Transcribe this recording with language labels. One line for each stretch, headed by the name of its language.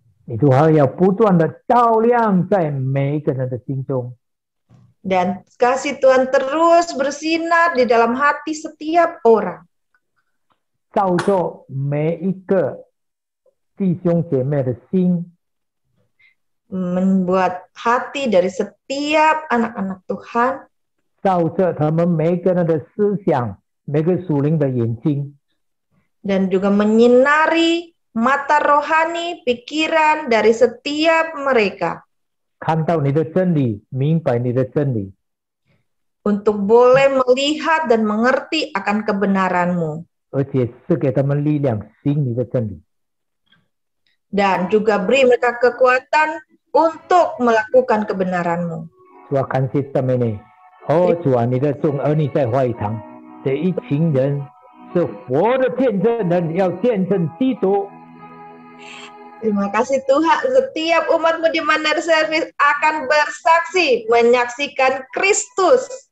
Chinese: 你都还要不断的照亮在每一个人的心中，
Indonesian: Dan kasih Tuhan terus bersinar di dalam hati setiap orang.
Chinese: 照着每一个弟兄姐妹的心，
Indonesian: Membuat hati dari setiap anak-anak Tuhan.
Chinese: 照着他们每一个人的思想，每个属灵的眼睛，
Indonesian: Dan juga menyinari mata rohani, pikiran dari setiap mereka.
Chinese: 看到你的真理，明白你的真理，
Indonesian: Untuk boleh melihat dan mengerti akan kebenaran-Mu.
Chinese: 而且赐给他们力量，行你的真理。
Indonesian: Dan juga beri mereka kekuatan untuk melakukan kebenaran-Mu.
Chinese: 主啊，感谢赞美你。哦，主啊，你的众儿女在会堂，这一群人是活的见证人，要见证基督。
Indonesian: Terima kasih Tuhan, setiap umat-Mu di Mandarin Service akan bersaksi, menyaksikan Kristus.